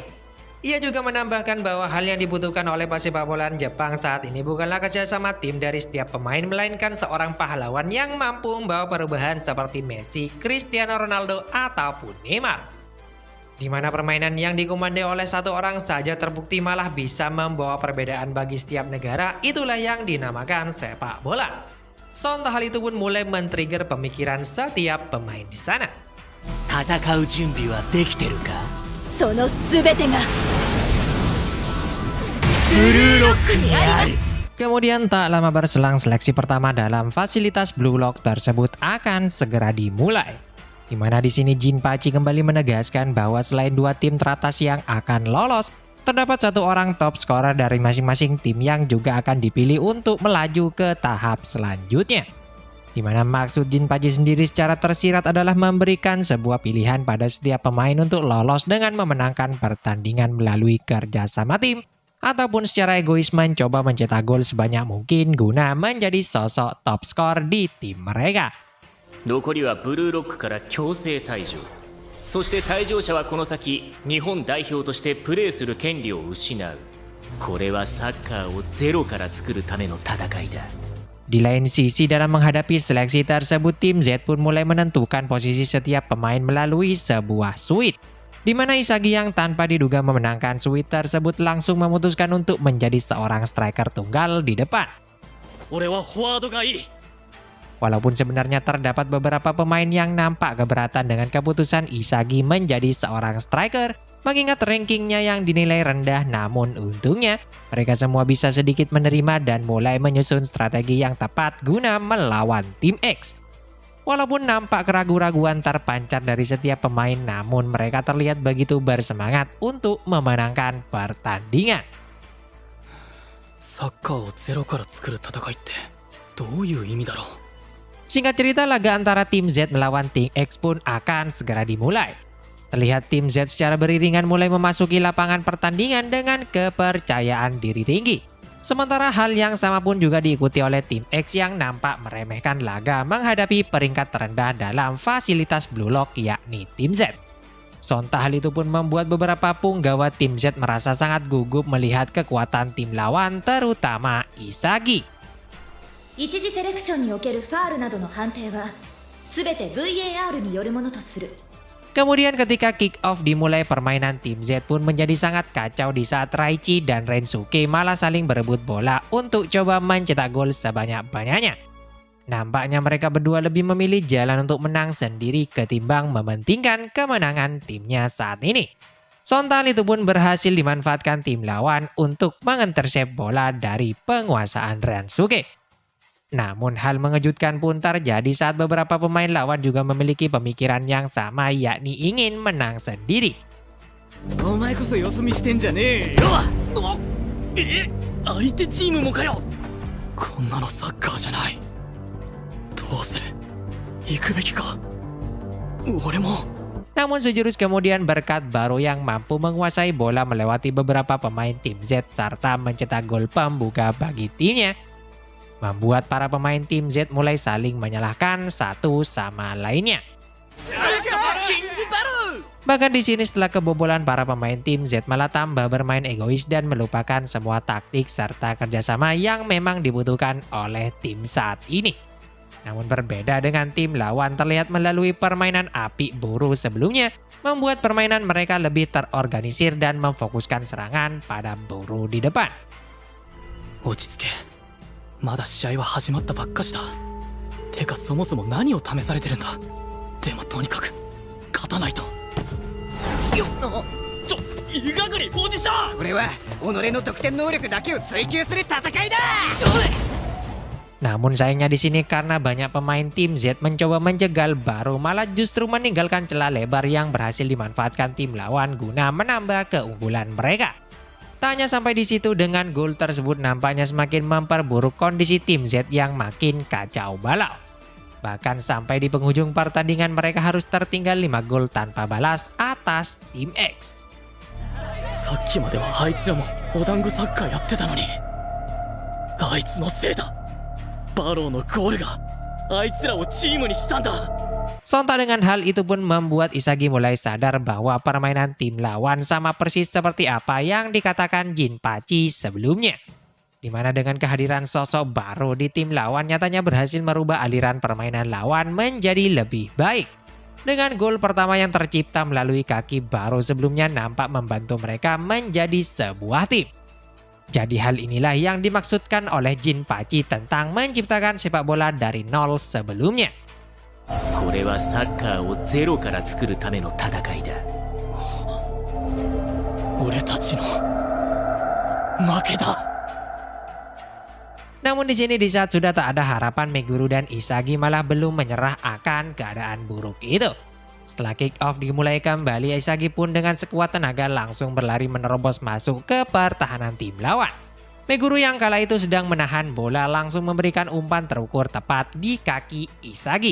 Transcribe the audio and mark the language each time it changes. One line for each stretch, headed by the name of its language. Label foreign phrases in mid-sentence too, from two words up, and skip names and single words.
Indonesian: Ia juga menambahkan bahwa hal yang dibutuhkan oleh pesepak bola Jepang saat ini bukanlah kerjasama tim dari setiap pemain, melainkan seorang pahlawan yang mampu membawa perubahan seperti Messi, Cristiano Ronaldo, ataupun Neymar. Di mana permainan yang dikomandoi oleh satu orang saja terbukti malah bisa membawa perbedaan bagi setiap negara, itulah yang dinamakan sepak bola. Sontak hal itu pun mulai men-trigger pemikiran setiap pemain di sana.
Japanese: 戦う準備はできてるか。その全てがブルーロックにある。
Indonesian: Kemudian tak lama berselang seleksi pertama dalam fasilitas Blue Lock tersebut akan segera dimulai. Di mana di sini Jinpachi kembali menegaskan bahwa selain 2 tim teratas yang akan lolos, terdapat 1 orang
English: top scorer
Indonesian: dari masing-masing tim yang juga akan dipilih untuk melaju ke tahap selanjutnya. Di mana maksud Jinpachi sendiri secara tersirat adalah memberikan sebuah pilihan pada setiap pemain untuk lolos dengan memenangkan pertandingan melalui kerjasama tim, ataupun secara egois mencoba mencetak gol sebanyak mungkin guna menjadi sosok top skor di tim mereka.
Japanese: 残りはブルーロックから強制退場、そして退場者はこの先日本代表としてプレーする権利を失う。これはサッカーをゼロから作るための戦いだ。
Indonesian: Di lain sisi, dalam menghadapi seleksi tersebut, tim Z pun mulai menentukan posisi setiap pemain melalui sebuah suite. di mana Isagi yang tanpa diduga memenangkan suite tersebut langsung memutuskan untuk menjadi seorang striker tunggal di depan.
Japanese: 俺はフォワードがいい。
Indonesian: Walaupun sebenarnya terdapat beberapa pemain yang nampak keberatan dengan keputusan Isagi menjadi seorang striker, mengingat rankingnya yang dinilai rendah, namun untungnya mereka semua bisa sedikit menerima dan mulai menyusun strategi yang tepat guna melawan tim X. Walaupun nampak keraguan-raguan terpancar dari setiap pemain, namun mereka terlihat begitu bersemangat untuk memenangkan pertandingan.
Japanese: サッカーをゼロから作る戦いってどういう意味だろう。
Indonesian: Singkat cerita, laga antara tim Z melawan tim X pun akan segera dimulai. Terlihat tim Z secara beriringan mulai memasuki lapangan pertandingan dengan kepercayaan diri tinggi. Sementara hal yang sama pun juga diikuti oleh tim X yang nampak meremehkan laga menghadapi peringkat terendah dalam fasilitas Blue Lock yakni tim Z. Sontak hal itu pun membuat beberapa punggawa tim Z merasa sangat gugup melihat kekuatan tim lawan, terutama Isagi.
Japanese: 一次セレクションにおけるファールなどの判定は全て VAR によるものとする。
Indonesian: Kemudian ketika
English: kick off
Indonesian: dimulai, permainan tim Z pun menjadi sangat kacau di saat Raichi dan Rensuke malah saling berebut bola untuk coba mencetak gol sebanyak-banyaknya. Nampaknya mereka berdua lebih memilih jalan untuk menang sendiri ketimbang mementingkan kemenangan timnya saat ini. Sontak itu pun berhasil dimanfaatkan tim lawan untuk mengintersep bola dari penguasaan Rensuke. Namun hal mengejutkan pun terjadi saat beberapa pemain lawan juga memiliki pemikiran yang sama, yakni ingin menang sendiri.
Japanese: お前こそよそ見してんじゃねえよ。相手チームもかよ。こんなのサッカーじゃない。どうする。行くべきか。俺も。
Indonesian: Namun sejurus kemudian berkat Baro yang mampu menguasai bola melewati beberapa pemain tim Z serta mencetak gol pembuka bagi timnya, membuat para pemain tim Z mulai saling menyalahkan satu sama lainnya. Bahkan di sini setelah kebobolan, para pemain tim Z malah tambah bermain egois dan melupakan semua taktik serta kerjasama yang memang dibutuhkan oleh tim saat ini. Namun berbeda dengan tim lawan, terlihat melalui permainan api buru sebelumnya, membuat permainan mereka lebih terorganisir dan memfokuskan serangan pada buru di depan.
Japanese: 落ち着け。まだ試合は始まったばっかしだ。てかそもそも何を試されてるんだ。でもとにかく勝たないと。よっ。イガグリポジション。これは己の得点能力だけを追求する戦いだ。
Indonesian: Namun sayangnya di sini karena banyak pemain tim Z mencoba menjegal Baro, malah justru meninggalkan celah lebar yang berhasil dimanfaatkan tim lawan guna menambah keunggulan mereka. Tak hanya sampai di situ, dengan gol tersebut nampaknya semakin memperburuk kondisi tim Z yang makin kacau balau. Bahkan sampai di penghujung pertandingan mereka harus tertinggal 5 gol tanpa balas atas tim X.
Japanese: さっきまではあいつらもお団子サッカーやってたのに、あいつのせいだ。バローのゴールがあいつらをチームにしたんだ。
Indonesian: Sontak dengan hal itu pun membuat Isagi mulai sadar bahwa permainan tim lawan sama persis seperti apa yang dikatakan Jinpachi sebelumnya. Dimana dengan kehadiran sosok Baro di tim lawan nyatanya berhasil merubah aliran permainan lawan menjadi lebih baik. Dengan gol pertama yang tercipta melalui kaki Baro sebelumnya nampak membantu mereka menjadi sebuah tim. Jadi hal inilah yang dimaksudkan oleh Jinpachi tentang menciptakan sepak bola dari nol sebelumnya.
Japanese: これはサッカーをゼロから作るための戦いだ。俺たちの負けだ。
Indonesian: Namun di sini di saat sudah tak ada harapan, Meguro dan Isagi malah belum menyerah akan keadaan buruk itu. Setelah
English: kick off
Indonesian: dimulai kembali, Isagi pun dengan sekuat tenaga langsung berlari menerobos masuk ke pertahanan tim lawan. Meguro yang kala itu sedang menahan bola langsung memberikan umpan terukur tepat di kaki Isagi.